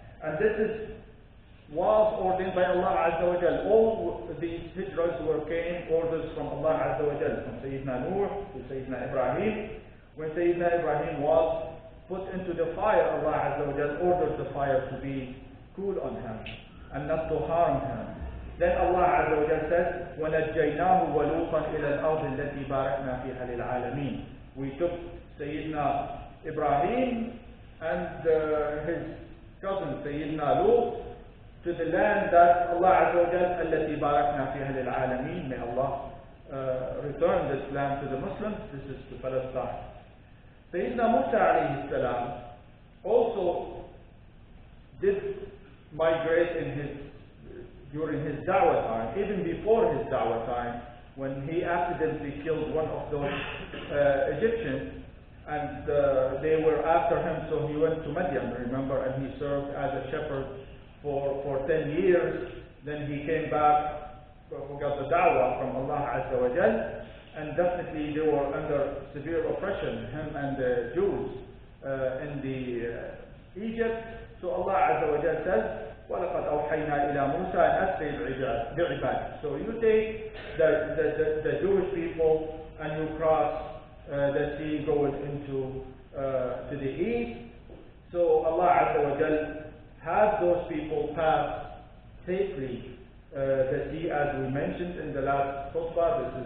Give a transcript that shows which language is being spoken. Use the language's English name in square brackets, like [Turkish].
[English] And this was ordained by Allah Azza wa Jal. All these hijras came orders from Allah Azza wa Jal, from Sayyidina Nuh to Sayyidina Ibrahim. When Sayyidina Ibrahim was put into the fire, Allah Azza wa Jal ordered the fire to be cool on him and not to harm him. Then Allah Azza wa Jal says, [Arabic] وَنَجَّيْنَاهُ وَلُوطًا إِلَى الْأَرْضِ الَّتِي بَارَكْنَا فِيهَا لِلْعَالَمِينَ. [English] We took Sayyidina Ibrahim and his cousin Sayyidina Lut to the land that Allah Azza wa Jal [Arabic] التي باركنا فيها للعالمين. [English] May Allah return this land to the Muslims. This is to Palestine. Sayyidina Musa alayhi salam also did migrate during his da'wah time, even before his da'wah time, when he accidentally killed one of those Egyptians, and they were after him, so he went to Madian, remember, and he served as a shepherd for 10 years. Then he came back, got the da'wah from Allah Azza wa Jal, and definitely they were under severe oppression, him and the Jews in Egypt. So Allah Azza wa Jal says, [Arabic] وَلَقَدْ أَوْحَيْنَا إِلَى مُوسَى أَنْ أَسْرِ بِعِبَادِي. [English] So you take the Jewish people and you cross the sea going into to the east. So Allah Azza wa Jal had those people pass safely the sea, as we mentioned in the last khutbah.